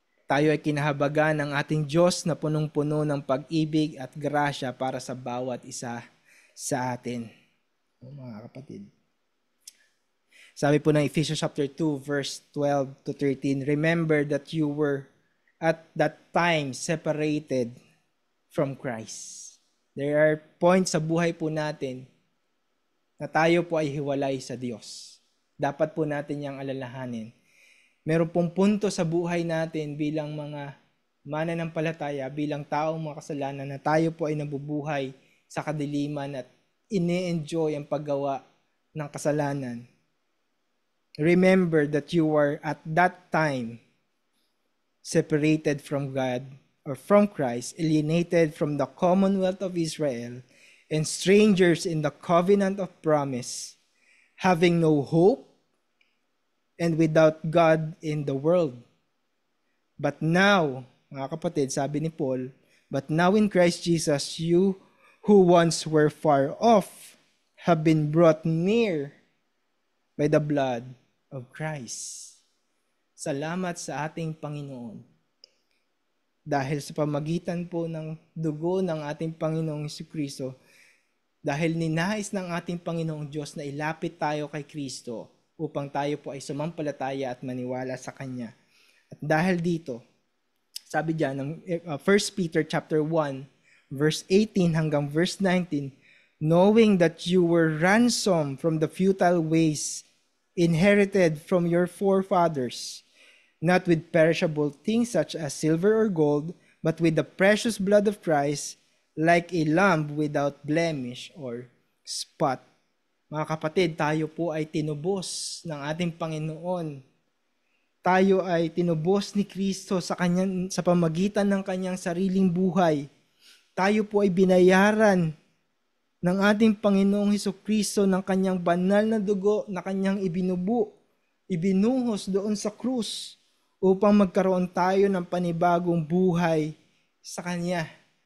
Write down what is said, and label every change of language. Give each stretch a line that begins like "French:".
Filipino: Tayo ay kinahabagan ng ating Diyos na punong-puno ng pag-ibig at grasya para sa bawat isa sa atin. Mga kapatid. Sabi po ng
English: Ephesians chapter 2 verse 12 to 13, remember that you were at that time separated from Christ. There are points
Filipino: sa buhay po natin na tayo po ay hiwalay sa Diyos. Dapat po natin yang alalahanin. Meron pong punto sa buhay natin bilang mga mananampalataya, bilang taong makasalanan na tayo po ay nabubuhay sa kadiliman at ine-enjoy ang paggawa ng kasalanan.
English: Remember that you were at that time separated from God or from Christ, alienated from the commonwealth of Israel, and strangers in the covenant of promise, having no hope and without God in the world. But now,
Filipino: mga kapatid, sabi ni Paul,
English: but now in Christ Jesus, you who once were far off have been brought near by the blood of Christ.
Filipino: Salamat sa ating Panginoon. Dahil sa pamagitan po ng dugo ng ating Panginoong Jesucristo, dahil ninais ng ating Panginoong Diyos na ilapit tayo kay Kristo upang tayo po ay sumampalataya at maniwala sa Kanya. At dahil dito, sabi diyan ng 1 Peter chapter 1, verse 18 hanggang verse 19,
English: knowing that you were ransomed from the futile ways inherited from your forefathers, not with perishable things such as silver or gold, but with the precious blood of Christ, like a lamb without blemish or spot.
Filipino: Mga kapatid, tayo po ay tinubos ng ating Panginoon. Tayo ay tinubos ni Kristo sa pamagitan ng kanyang sariling buhay. Tayo po ay binayaran ng ating Panginoong Hesukristo ng kanyang banal na dugo na kanyang ibinuhos doon sa krus upang magkaroon tayo ng panibagong buhay sa Kanya.